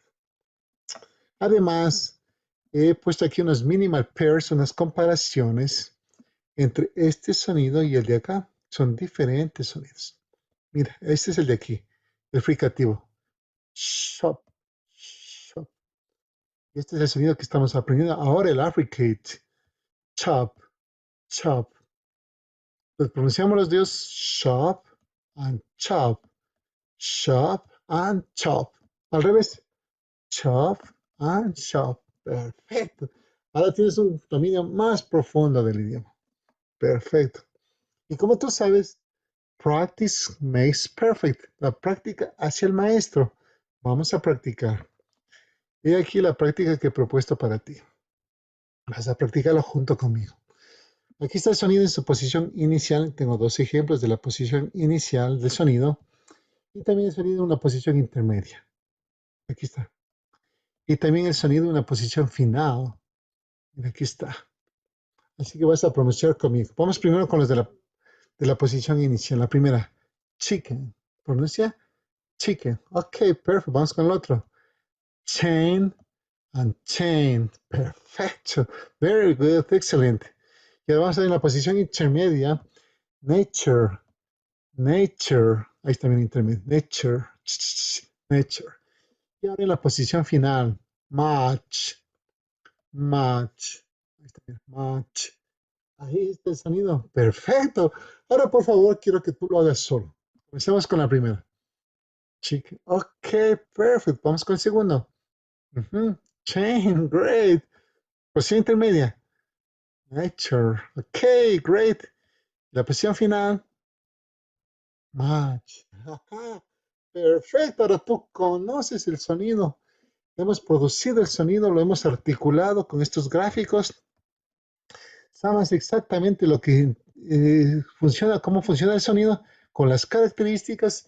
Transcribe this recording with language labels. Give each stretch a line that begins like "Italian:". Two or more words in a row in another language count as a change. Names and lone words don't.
Spanish: Además, he puesto aquí unas
English: minimal pairs,
Spanish: unas comparaciones entre este sonido y el de acá. Son diferentes sonidos. Mira, este es el de aquí, el fricativo.
English: Shop, shop.
Spanish: Este es el sonido que estamos aprendiendo ahora, el affricate.
English: Chop, chop.
Spanish: Pues pronunciamos los dedos
English: shop and chop. Shop and chop.
Spanish: Al revés.
English: Chop and chop.
Spanish: Perfecto. Ahora tienes un dominio más profundo del idioma. Perfecto. Y como tú sabes,
English: practice makes perfect.
Spanish: La práctica hace el maestro. Vamos a practicar. Y aquí la práctica que he propuesto para ti. Vas a practicarlo junto conmigo. Aquí está el sonido en su posición inicial. Tengo dos ejemplos de la posición inicial del sonido. Y también el sonido en una posición intermedia. Aquí está. Y también el sonido en una posición final. Mira, aquí está. Así que vas a pronunciar conmigo. Vamos primero con los de la posición inicial. La primera, chicken. Pronuncia chicken. Ok, perfecto. Vamos con el otro.
English: Chain and chain. Perfecto. Very good.
Spanish: Excelente. Y ahora vamos a ver en la posición intermedia.
English: Nature. Nature.
Spanish: Ahí está bien intermedio.
English: Nature. Nature.
Spanish: Y ahora en la posición final.
English: Match. Match.
Spanish: Ahí está bien. Match. Ahí está el sonido. Perfecto. Ahora, por favor, quiero que tú lo hagas solo. Comencemos con la primera. Chicken. Ok, perfecto. Vamos con el segundo.
English: Chain, great.
Spanish: Posición intermedia.
English: Nature. Ok, great.
Spanish: La posición final. Match. Ajá. Perfecto. Ahora tú conoces el sonido. Hemos producido el sonido, lo hemos articulado con estos gráficos. Sabes exactamente lo que funciona, cómo funciona el sonido con las características.